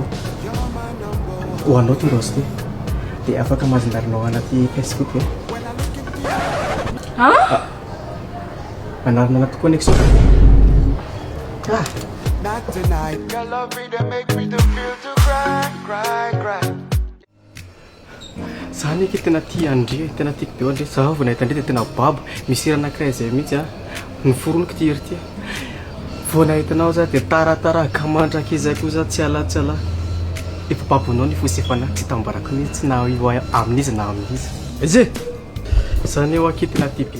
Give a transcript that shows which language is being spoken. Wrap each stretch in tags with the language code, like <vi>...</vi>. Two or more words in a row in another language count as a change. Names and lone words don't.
<mg>ho anao ty rosy ty dia afaka mahazindarinao anaty facebook e anarina anaty connexion</mg> <en>Not tonight. Your love really make me to feel to cry.</en> <mg>zany eky tena tia andry tena tiako be andry za vao nahita andry dia tena baba misy raha anankiray zay mihitsy niforoniko ty ery ty vao nahitanao za dia tarataraka mandrakizako za tsy ala efa babonao ny fosefana tsy tambarako mihitsy na io amin'izy na amin'izy ze zany eo akitina ty be</mg>